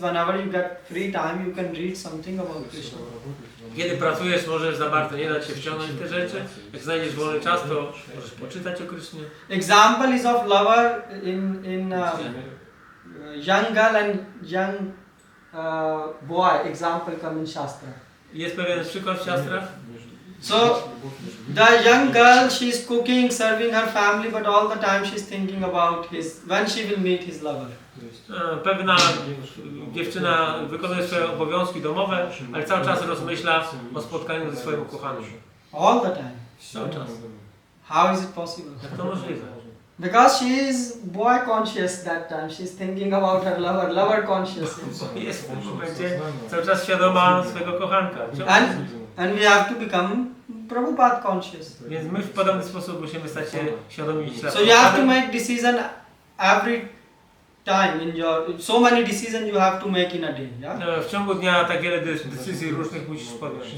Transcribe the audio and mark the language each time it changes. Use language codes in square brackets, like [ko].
[en] Whenever you get free time, you can read something about Krishna. [pl] Kiedy pracujesz, możesz za bardzo nie dać się wciągnąć w te rzeczy. Jak znajdziesz wolny czas, to możesz poczytać o Krysznie. [en] Example is of lover in young girl and young boy. Example come in Shastra. [pl] Jest pewien przykład w Siastrach. [en] So the young girl, she's cooking, serving her family, but all the time she's thinking about when she will meet his lover. [pl] Pewna dziewczyna wykonuje swoje obowiązki domowe, ale cały czas rozmyśla o spotkaniu ze swoim ukochanym. [en] All the time. [pl] Cały czas. [en] How is it possible? [pl] Jak to możliwe? [en] Because she is boy conscious that time. She's thinking about her lover conscious. [pl] Jest w tym momencie cały czas świadoma swojego kochanka. [en] And we have to become Prabhupada conscious. [pl] Więc my w podobny sposób musimy stać się świadomi [en] So you have to make decision every time in so many decisions you have to make in a day. Yeah? [pl] W ciągu dnia tak wiele decyzji różnych musisz podjąć.